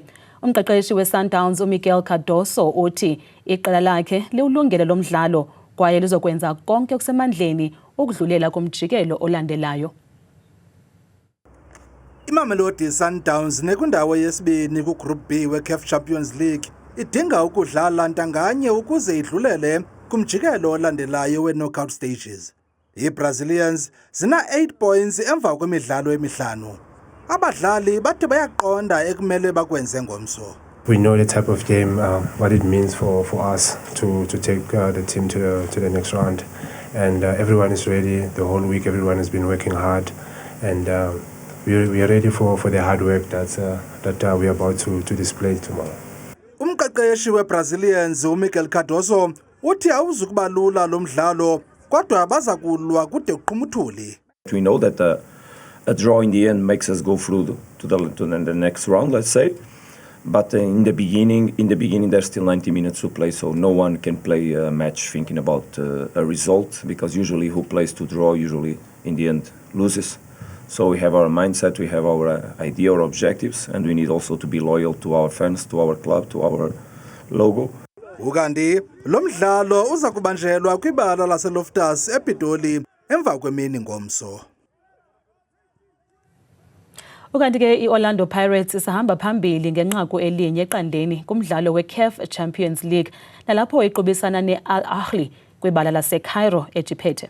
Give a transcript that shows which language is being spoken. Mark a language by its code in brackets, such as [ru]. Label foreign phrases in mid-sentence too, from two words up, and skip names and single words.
[xh] Umqeqeshi we-Sundowns uMiguel Cardoso uthi iqela lakhe liwulungele lo mdlalo kwaye lizokwenza konke okusemandleni ukudlulela kumjikelo olandelayo. Imamelodi Sundowns nekwindawo yesibini ku-Group B we-CAF Champions League idinga ukudlala ntanganye ukuze idlulele kumjikelo olandelayo we- [en] knockout stages. [xh] I-Brazilians zina 8 points emva kwemidlalo emihlanu. Abadlali bathi bayaqonda ekumele bakwenze ngomso. [en] We know the type of game, what it means for us to take the team to the next round. And everyone is ready. The whole week everyone has been working hard. And we are ready for the hard work that we are about to display tomorrow. [xh] Umqeqeshi we-Brazilians uMiguel Cardoso uthi awuzukuba lula lo mdlalo kodwa baza kulwa kude kuqhumuthuli. [en] We know that a draw in the end makes us go through to the next round, let's say. But in the beginning there's still 90 minutes to play, so no one can play a match thinking about a result, because usually who plays to draw usually in the end loses. So we have our mindset, we have our idea, our objectives, and we need also to be loyal to our fans, to our club, to our logo. [xh] Ukanti lo mdlalo uza kubanjelwa kwibala laseLoftus ePitoli emva kwemini ngomso. Ukanti ke iOrlando Pirates isahamba phambili ngenqaku elinye eqandeni kumdlalo weCAF Champions League nalapho iqubisana neAl Ahly kwibala laseCairo eJiphethe.